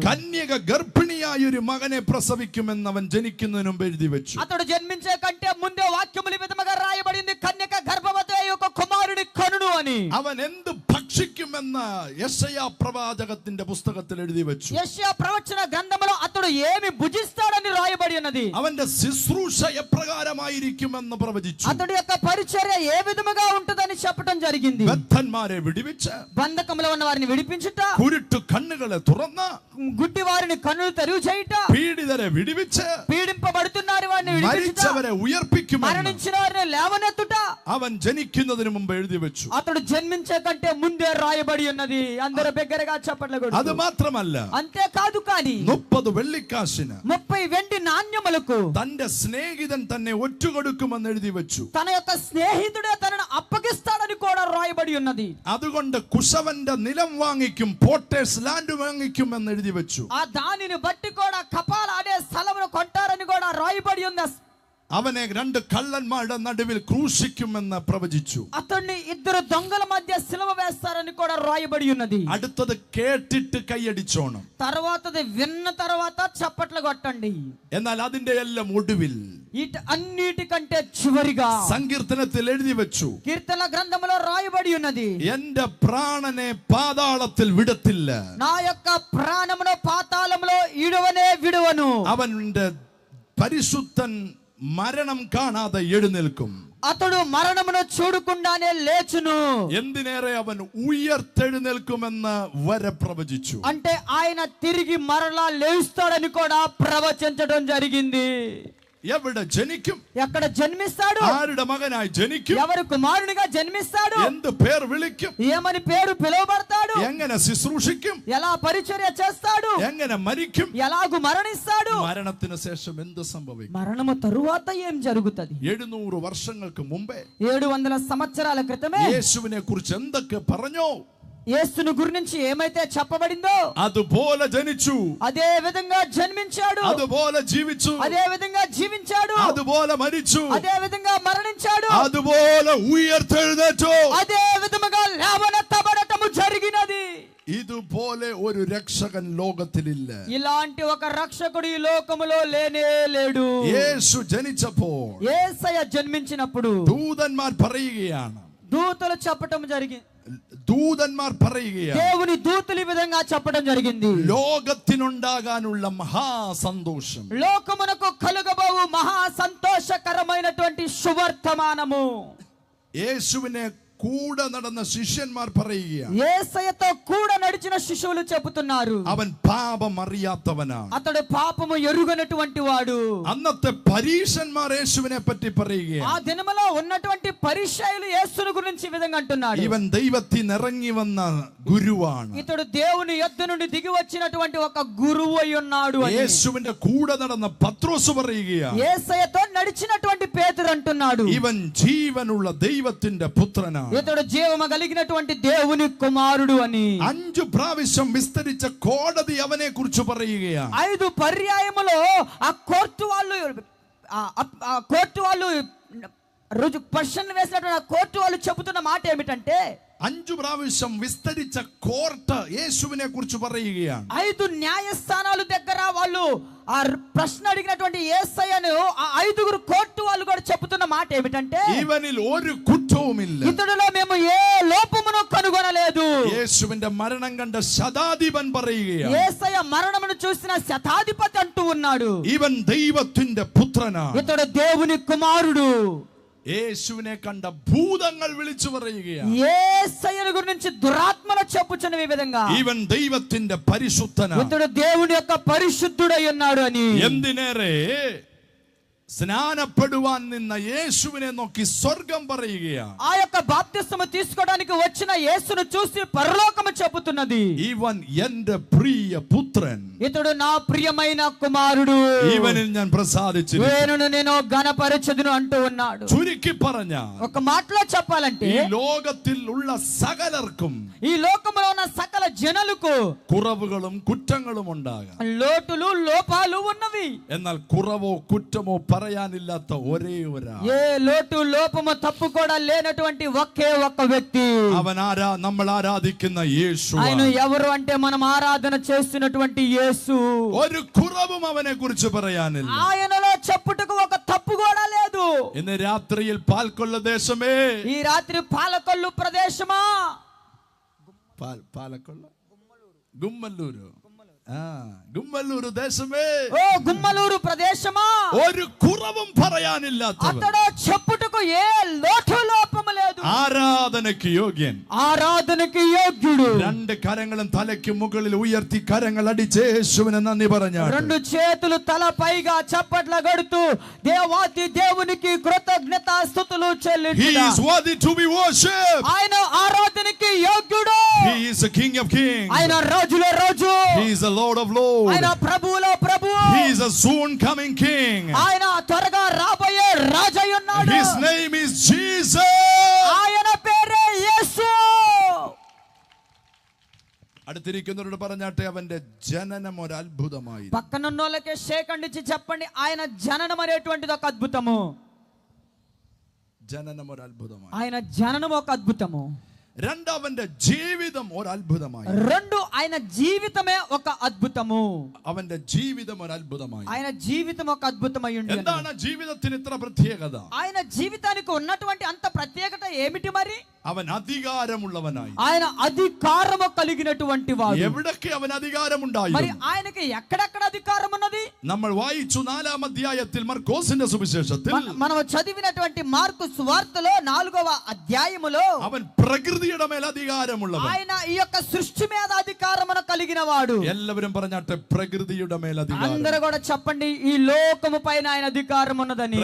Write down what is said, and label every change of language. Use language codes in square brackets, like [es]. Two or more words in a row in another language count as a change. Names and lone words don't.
[ml] കന്യക ഗർഭിണിയായ ഒരു മകനെ പ്രസവിക്കുമെന്ന് അവൻ ജനിക്കുന്നതിന് മുമ്പ് എഴുതി വെച്ചു. [te] అతడు జన్మించే కంటే ముందే వాక్యముల విధముగా రాయబడింది, కన్యక గర్భవతి అయి ఒక కుమారుడి కనును అని. [ml] അവൻ എന്ത് ഭക്ഷിക്കുമെന്ന് യെശയ്യാ പ്രവാചകത്തിന്റെ പുസ്തകത്തിൽ എഴുതി വെച്ചു. [te] యెషయా ప్రవచన గ్రంథములో అతడు ఏమి భుజిస్తాడని రాయబడి ఉన్నది. [ml] അവന്റെ ശുശ്രൂഷ എപ്രകാരമായിരിക്കുമെന്ന് പ്രവചിച്ചു. [te] అతడి యొక్క పరిచర్య ఏ విధముగా ఉంటుందని చెప్పడం జరిగింది. [ml] ബദ്ധന്മാരെ വിടുവിച്ച്, [te] బంధకములో ఉన్న వారిని విడిపించుట, [ml] കുരുട്ടു കണ്ണുകളെ തുറന്ന്, [te] గుడ్డి వారిని కన్నులు తెరువు చేయుట, [ml] പീഡിതരെ വിടുവിച്ച്, [te] పీడింపబడుతున్నారు వారిని విడిపించుట, [ml] മരിച്ചവരെ ഉയർപ്പിക്കുമെന്ന് [te] మరణించిన వారిని లేవనెత్తుట [ml] അവൻ ജനിക്കുന്നതിന് മുമ്പ് എഴുതി വെച്ചു. [te] అతడు జన్మించే కంటే ముందే రాయబడి ఉన్నది. అందరూ బిగ్గరగా చప్పట్లు కొడుతూ. [ml] അത് മാത്രമല്ല, [te] అంతే కాదు, కానీ [ml] 30 വെള്ളിക്കാശിന് [te] 30 వెండి నాణ్యములకు [ml] തന്റെ സ്നേഹിതൻ തന്നെ ഒറ്റുകൊടുക്കുമെന്ന് എഴുതി വെച്ചു. [te] తన యొక్క స్నేహితుడే తనను అప్పగిస్తాడని కూడా రాయబడి ఉన్నది. [ml] അതുകൊണ്ട് കുശവന്റെ നിലം വാങ്ങിക്കും, [en] potters land [ml] വാങ്ങിക്കും എന്ന് എഴുതി വെച്ചു. [te] ఆ దానిని బట్టి కూడా కపాల అనే స్థలమును కొంటారని కూడా రాయబడి ఉంది. [ml] അവനെ 2 കള്ളന്മാരുടെ നടുവിൽ ക്രൂശിക്കുമെന്ന് പ്രവചിച്ചു. [te] అతన్ని 2 దొంగల మధ్య సిలువ వేస్తారని కూడా రాయబడి ఉన్నది. [ml] അടുത്തത് കേട്ടിട്ട് കൈയടിച്ചോണം. [te] తర్వాతది విన్న తర్వాత చప్పట్లు కొట్టండి. [ml] എന്നാൽ അതിന്റെ എല്ലാം ഒടുവിൽ [te] అన్నిటికంటే చివరిగా [ml] സങ്കീർത്തനത്തിൽ എഴുതി വെച്ചു, [te] కీర్తన గ్రంథములో రాయబడి ఉన్నది, [ml] എന്റെ പ്രാണനെ പാതാളത്തിൽ വിടത്തില്ല, [te] నా యొక్క ప్రాణమును పాతాళములో ఇడువనే విడువను. [ml] അവന്റെ പരിശുദ്ധൻ മരണം കാണാതെ എഴുന്നേൽക്കും, [te] అతడు మరణమును చూడకుండానే లేచును. [ml] എന്തിനേറെ അവൻ ഉയർത്തെഴുന്നേൽക്കുമെന്ന് വരെ പ്രവചിച്ചു. [te] అంటే ఆయన తిరిగి మరలా లేస్తాడని కూడా ప్రవచించడం జరిగింది. [ml] എവിടെ ജനിക്കും, [te] ఎక్కడ జన్మిస్తాడు, [ml] ആരുടെ మగനായി ജനിക്കും, [te] ఎవరు కుమారునిగా జన్మిస్తాడు, [ml] എന്ത് പേർ വിളിക്കും, [te] ఏమని పేరు పిలువబడతాడు, [ml] എങ്ങനെ ശുശ്രൂഷിക്കും, [te] ఎలా పరిచర్య చేస్తాడు, [ml] എങ്ങനെ മരിക്കും, [te] ఎలాగు మరణిస్తాడు, [ml] മരണത്തിന് ശേഷം എന്ത് സംഭവിക്കും. [te] మరణము తరువాత ఏం జరుగుతది. [ml] 700 വർഷങ്ങൾക്ക് മുമ്പേ [te] 700 సంవత్సరాల క్రితమే [ml] യേശുവിനെ കുറിച്ച് എന്തൊക്കെ പറഞ്ഞോ [te] యేసును గురించి ఏమైతే చెప్పబడిందో [ml] അതുപോലെ ജനിച്ചു, [te] అదే విధంగా జన్మించాడు, [ml] അതുപോലെ ജീവിച്ചു, [te] అదే విధంగా జీవించాడు, [ml] അതുപോലെ മരിച്ചു, [te] అదే విధంగా మరణించాడు, [ml] അതുപോലെ ഉയർത്തെഴുന്നേറ്റു, [te] అదే విధముగా లేవనెత్తబడటము జరిగినది. [ml] ഇതുപോലെ ഒരു രക്ഷകൻ ലോകത്തിലില്ല. [te] ఇలాంటి ఒక రక్షకుడు ఈ లోకములో లేనే లేడు. [ml] യേശു ജനിച്ചപ്പോൾ [te] యేసయ్య జన్మించినప్పుడు [ml] ദൂതന്മാർ പറയുകയാണ്, [te] దూతలు చెప్పటం జరిగింది. [ml] ദൂതന്മാർ പറയുകയാണ്, [te] దేవుని దూతలు ఈ విధంగా చెప్పడం జరిగింది, [ml] ലോകത്തിനുണ്ടാകാനുള്ള മഹാസന്തോഷം, [te] లోకమునకు కలుగబోవు మహా సంతోషకరమైనటువంటి శుభవర్తమానము. [ml] യേശുവിനെ കൂടെ നടന്ന ശിഷ്യന്മാർ പറയുകയാണ്, [te] యేసయ్యతో కూడా నడిచిన శిష్యులు చెబుతున్నారు, [ml] അവൻ പാപം അറിയാത്തവനാണ്. [te] అతడు పాపము ఎరుగనటువంటి వాడు. [ml] അന്നത്തെ പരീശന്മാർ യേശുവിനെ പറ്റി [te] ఆ [ml] പറയുകയാണ്, [te] దినములో ఉన్నటువంటి పరిచయులు యేసుని గురించి ఈ విధంగా అంటున్నాడు, [ml] ഇവൻ ദൈവത്തിൽ ഇറങ്ങി വന്ന ഗുരുവാണ്, [te] ఇతడు దేవుని యొద్ద నుండి దిగి వచ్చినటువంటి ఒక గురువు అయి ఉన్నాడు అని. [ml] യേശുവിന്റെ കൂടെ നടന്ന പത്രോസ് പറയുകയാണ്, [te] యేసయ్యతో నడిచినటువంటి పేతురు అంటున్నాడు, [ml] ഇവൻ ജീവനുള്ള ദൈവത്തിന്റെ പുത്രനാണ്. [te] ఇతడు జీవము కలిగినటువంటి దేవుని కుమారుడు అని. [ml] 5 പ്രാവശ്യം വിസ്തരിച്ച കോടതി അവനെ കുറിച്ച് പറയുകയാണ്. [te] 5 పర్యాయములో ఆ కోర్టు వాళ్ళు రుజు క్వశ్చన్ వేసినటువంటి కోర్టు వాళ్ళు చెబుతున్న మాట ఏమిటంటే, [ml] 5 പ്രാവശ്യം വിസ്തരിച്ച കോർട്ട് യേശുവിനെ കുറിച്ച് പറയുകയാണ്. [te] 5 న్యాయస్థానాలు దగ్గర వాళ్ళు ఆ ప్రశ్న అడిగినటువంటి యేసయ్యను ఆ 5గురు కోర్టు వాళ్ళు కూడా చెబుతున్న మాట ఏమిటంటే, [ml] ഇവനിൽ ഒരു കുറ്റവുമില്ല. [te] ఇతడులో మేము ఏ లోపమును కనుగొనలేదు. [ml] യേശുവിന്റെ മരണം കണ്ട ശതാധിപൻ പറയുകയാണ്, [te] యేసయ్య మరణమును చూసిన శతాధిపతి అంటూ ఉన్నాడు, [ml] ഇവൻ ദൈവത്തിന്റെ പുത്രനാണ്. [te] ఇతడు దేవుని కుమారుడు. [ml] യേശുവിനെ കണ്ട ഭൂതങ്ങൾ വിളിച്ചു പറയുകയാണ്, [te] యేసయ్యను గురించి దురాత్మలు చెప్పుచున్న ఈ విధంగా, [ml] ഇവൻ ദൈവത്തിന്റെ പരിശുദ്ധനാണ്. [te] ఇతడు దేవుని యొక్క పరిశుద్ధుడై ఉన్నాడు అని. [ml] എന്തിനേറെ സ്നാനപ്പെടുവാൻ നിന്ന യേശുവിനെ നോക്കി സ്വർഗം പറയുകയാണ്, [te] ఆ యొక్క బాప్తిస్మము తీసుకోవడానికి వచ్చిన యేసును చూసి పరలోకము చెబుతున్నది, [ml] ഇവൻ എന്റെ പ്രിയ പുത്രൻ, [te] ఇతడు నా ప్రియమైన కుమారుడు, [ml] ഇവനിൽ ഞാൻ പ്രസാദിച്ചിരിക്കുന്നു. [te] నేను ఘనపరచెదను అంటూ ఉన్నాడు. [ml] ചുരുക്കി പറഞ്ഞ [te] ఒక మాటలో చెప్పాలంటే, [ml] ഈ ലോകത്തിൽ ഉള്ള സകലർക്കും [te] ఈ లోకములో ఉన్న సకల జనులకు [ml] കുറവുകളും കുറ്റങ്ങളും ഉണ്ടാകാം. [te] లోటులు లోపాలు ఉన్నవి. [ml] എന്നാൽ കുറവോ കുറ്റമോ പറയാനില്ലാത്ത ഒരേ ഒരാൾ, [te] ఏ లోటు లోపము తప్పు కూడా లేనటువంటి ఒకే ఒక్క వ్యక్తి, [ml] അവൻ നമ്മൾ ആരാധിക്കുന്ന യേശു. [te] ఆయన ఎవరు అంటే మనం ఆరాధన చేస్తున్నటువంటి యేసు. [ml] ഒരു കുറവും അവനെ കുറിച്ച് പറയാനില്ല. [te] ఆయనలో చెప్పుటకు ఒక తప్పు కూడా లేదు. [ml] ഇന്ന് രാത്രിയിൽ പാൽക്കൊള്ള ദേശമേ, [te] ఈ రాత్రి పాలకొల్లు ప్రదేశమా, [ml] പാലക്കൊള്ള ഗുമ്മല്ലൂര്, ഗുമ്മല്ലൂര് ദേശമേ, [te] ఓ గుమ్మలూరు ప్రదేశమా, [ml] ഒരു കുറവും പറയാനില്ലാത്തവൻ, [te] అతడు చెప్పుటకు ఏ లోటు లోపము లేదు, [ml] ആരാധനയ്ക്ക് യോഗ്യൻ, [te] ఆరాధనకి యోగ్యుడు. [ml] രണ്ട് കരങ്ങളും തലയ്ക്ക് മുകളിൽ ഉയർത്തി കരങ്ങൾ അടിച്ച് യേശുവിനെ നന്ദി പറഞ്ഞാൽ, [te] రెండు చేతులు తల పైగా చప్పట్ల గడుతూ దేవాది దేవునికి కృతజ్ఞతా స్తుతులు [en] He [te] చెల్లించుట. [en] is worthy to be worshipped. [te] ఆయన ఆరాధనకి యోగ్యుడు. [en] He is the King of Kings. [te] ఆయన రాజుల రాజు. [en] He is the Lord of Lords. [te] ఆయన ప్రభువుల ప్రభువు. [en] He is a soon coming King. [te] ఆయన త్వరగా రాబోయే రాజై ఉన్నాడు. [en] His name is Jesus. [te] ఆయన పేరే యేసు. [ml] അടുത്തിരിക്കുന്നവരോട് പറഞ്ഞാട്ടെ, അവന്റെ ജനനം ഒരു അത്ഭുതമായി. [te] పక్కనున్నోళ్ళకే షేక్ అందించి చెప్పండి, ఆయన జననం అనేటువంటిది ఒక అద్భుతము. [ml] ജനനം ഒരു അത്ഭുതമായി. [te] ఆయన జననం ఒక అద్భుతము. [ml] രണ്ട്, അവന്റെ ജീവിതം ഒരു അത്ഭുതമായി. [te] రెండు, ఆయన జీవితమే ఒక అద్భుతము. [ml] അവന്റെ ജീവിതം ഒരു അത്ഭുതമായി. [te] ఆయన జీవితం ఒక అద్భుతమై ఉంది. [ml] എന്താണ് ജീവിതത്തിന് ഇത്ര പ്രത്യേകത? [te] ఆయన జీవితానికి ఉన్నటువంటి అంత ప్రత్యేకత ఏమిటి మరి? [ml] അവൻ അധികാരമുള്ളവനായി. [te] ఆయన అధికారము కలిగినటువంటి వాడు. [ml] എവിടൊക്കെ അവൻ [te] మరి [ml] അധികാരമുണ്ടായിരുന്നു? [te] ఆయనకి ఎక్కడెక్కడ అధికారం ఉన్నది? [ml] നമ്മൾ വായിച്ചു 4-ാം അധ്യായത്തിൽ മർക്കോസിന്റെ സുവിശേഷത്തിൽ [te] మనం చదివినటువంటి మార్కు సువార్తలో 4వ అధ్యాయములో [ml] അവൻ പ്രകൃതിയുടെ മേൽ അധികാരമുള്ളവൻ. [te] ఆయన ఈ యొక్క సృష్టి మీద అధికారమును కలిగిన వాడు. [ml] എല്ലാവരും പറഞ്ഞാട്ടെ, പ്രകൃതിയുടെ മേൽ അധികാരം. [te] అందరూ కూడా చెప్పండి, ఈ లోకము పైన ఆయన అధికారం ఉన్నదని.